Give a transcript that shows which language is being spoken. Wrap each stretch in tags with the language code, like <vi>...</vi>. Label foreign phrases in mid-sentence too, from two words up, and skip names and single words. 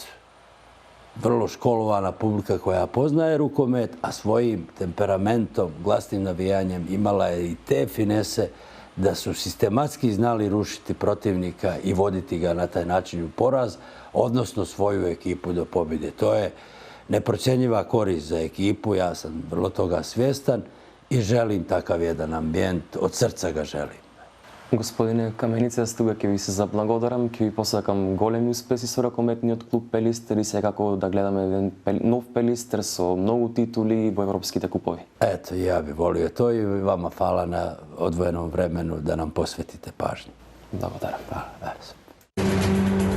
<bs>Vrlo školovana publika koja poznaje rukomet, a svojim temperamentom, glasnim navijanjem imala je i te finese da su sistematski znali rušiti protivnika i voditi ga na taj način u poraz, odnosno svoju ekipu do pobjede. To je neprocjenjiva korist za ekipu, ja sam vrlo toga svjestan i želim takav jedan ambijent, od srca ga želim.</bs> <mk>Господине Каменица, тука ќе ви се заблагодарам, ќе ви посакам големи успеси со ракометниот клуб Пелистер и секако да гледаме еден нов Пелистер со многу титули во европските купови.</mk> <bs>Eto, ja bih volio to i vama hvala na odvojenom vremenu da nam posvetite pažnju.</bs> <mk>Благодарам.</mk> <bs>Hvala.</bs>